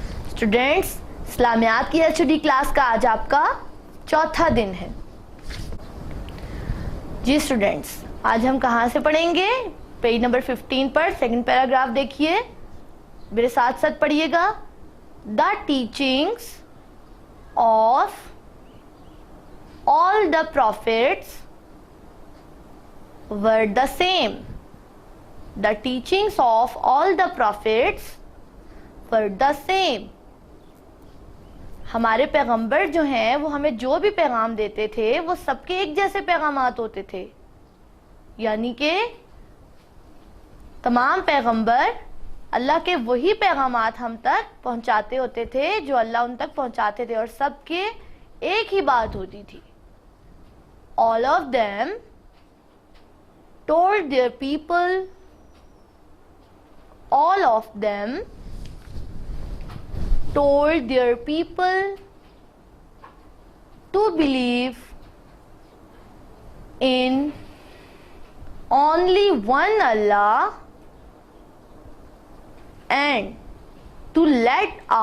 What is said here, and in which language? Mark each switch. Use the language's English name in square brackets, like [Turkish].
[Hindi] Students, इस्लामियात की HD class का आज आपका चौथा दिन है। जी स्टूडेंट्स, आज हम कहाँ से पढ़ेंगे, पेज नंबर 15 पर सेकंड पैराग्राफ देखिए, मेरे साथ साथ पढ़िएगा। [English] The teachings of all the prophets were the same. The teachings of all the prophets were the same. [Hindi] हमारे पैगंबर जो हैं वो हमें जो भी पैगाम देते थे वो सबके एक जैसे पैगामात होते थे, यानी कि तमाम पैगंबर अल्लाह के वही पैगामात हम तक पहुंचाते होते थे जो अल्लाह उन तक पहुंचाते थे और सबके एक ही बात होती थी। [English] All of them told their people, all of them told their people to believe in only one Allah and to let